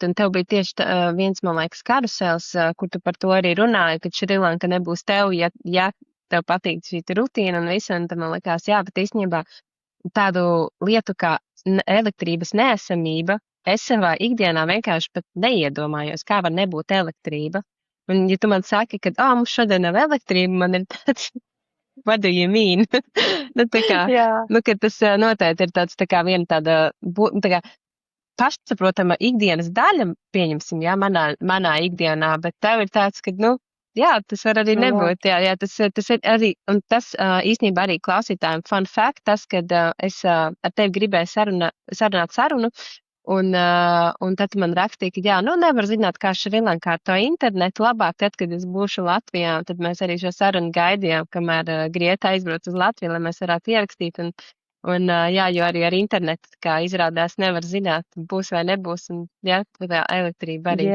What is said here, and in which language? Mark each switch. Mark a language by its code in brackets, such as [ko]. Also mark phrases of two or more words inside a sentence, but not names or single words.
[lv] Un tev bija tieši viens, man liekas, karusels, kur tu par to arī runāji, ka Šrilanka nebūs tev, ja tev patīk šī rutīna un visu. Un tad man liekas, jā, bet īstenībā tādu lietu kā elektrības neesamība, es savā ikdienā vienkārši pat neiedomājos, kā var nebūt elektrība. Un ja tu man saki, ka, mums šodien nav elektrība, man ir tāds, [en] what do you mean? [lv] Ka tas noteikti ir tāds, tā kā viena tāda, tā kā pašsaprotama ikdienas daļa, pieņemsim, jā, manā ikdienā, bet tev ir tāds, ka, jā, tas var arī nebūt. Jā, tas ir arī, un tas īstenībā arī klausītājiem [en] fun fact, [lv] tas, kad es ar tevi gribēju sarunāt sarunu, un tad man rakstīja, ka jā, nevar zināt, kā Šrilankā ar to internetu labāk, tad, kad es būšu Latvijā, un tad mēs arī šo sarunu gaidījām, kamēr Grieta aizbrauc uz Latviju, lai mēs varētu ierakstīt, un jā, jo arī ar internetu, kā izrādās, nevar zināt, būs vai nebūs, un jā, tā elektrība arī.